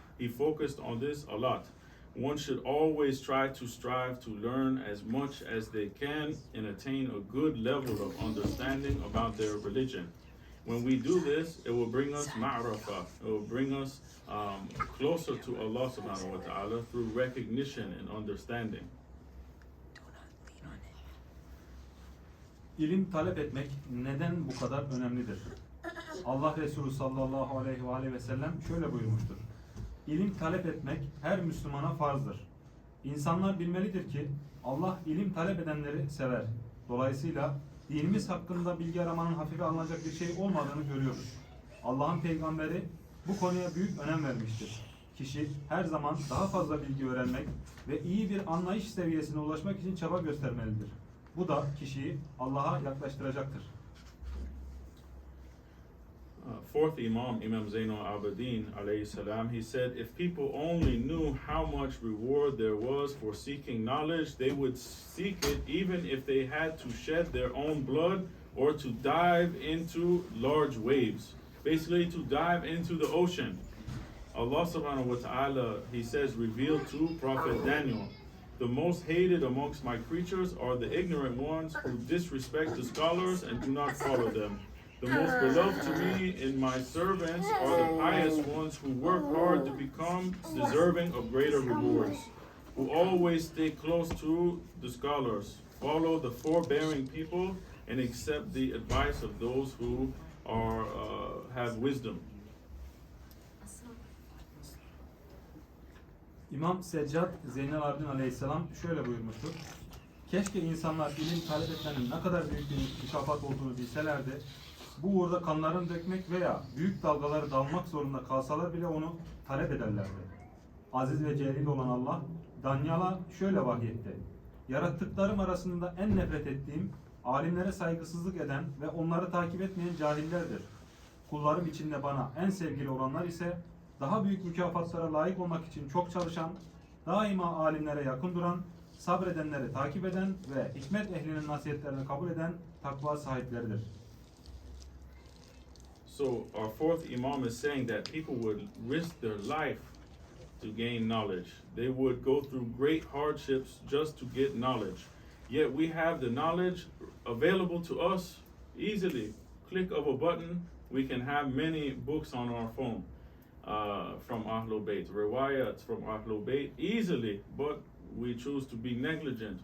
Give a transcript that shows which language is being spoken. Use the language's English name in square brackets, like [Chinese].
[English] He focused on this a lot. One should always try to strive to learn as much as they can and attain a good level of understanding about their religion. When we do this, it will bring us ma'rafah. It will bring us closer to Allah subhanahu wa ta'ala through recognition and understanding. [Turkish] İlim talep etmek neden bu kadar önemlidir? Allah Resulü sallallahu aleyhi ve sellem şöyle buyurmuştur. İlim talep etmek her Müslümana farzdır. İnsanlar bilmelidir ki Allah ilim talep edenleri sever. Dolayısıyla dinimiz hakkında bilgi aramanın hafife alınacak bir şey olmadığını görüyoruz. Allah'ın peygamberi bu konuya büyük önem vermiştir. Kişi her zaman daha fazla bilgi öğrenmek ve iyi bir anlayış seviyesine ulaşmak için çaba göstermelidir. Bu da kişiyi Allah'a yaklaştıracaktır. [English] Fourth Imam, Imam Zainul Abidin alayhi salam, he said, if people only knew how much reward there was for seeking knowledge, they would seek it even if they had to shed their own blood or to dive into large waves. Basically, to dive into the ocean. Allah subhanahu wa ta'ala, he says, revealed to Prophet Daniel, the most hated amongst my creatures are the ignorant ones who disrespect the scholars and do not follow them. The most beloved to me in my servants are the pious ones who work hard to become deserving of greater rewards, who always stay close to the scholars, follow the forbearing people, and accept the advice of those who have wisdom. [Turkish] İmam Seccad Zeynel Abidin Aleyhisselam şöyle buyurmuştur. Keşke insanlar ilim talep etmenin ne kadar büyük bir mükafat olduğunu bilselerdi. Bu uğurda kanlarını dökmek veya büyük dalgaları dalmak zorunda kalsalar bile onu talep ederlerdi. Aziz ve celil olan Allah, Danyal'a şöyle vahyetti. Yarattıklarım arasında en nefret ettiğim, alimlere saygısızlık eden ve onları takip etmeyen cahillerdir. Kullarım içinde bana en sevgili olanlar ise, daha büyük mükafatlara layık olmak için çok çalışan, daima alimlere yakın duran, sabredenleri takip eden ve hikmet ehlinin nasihatlerini kabul eden takva sahipleridir. [English] So our fourth Imam is saying that people would risk their life to gain knowledge. They would go through great hardships just to get knowledge. Yet we have the knowledge available to us easily. Click of a button, we can have many books on our phone from Ahlul Bayt, riwayats from Ahlul Bayt easily, but we choose to be negligent.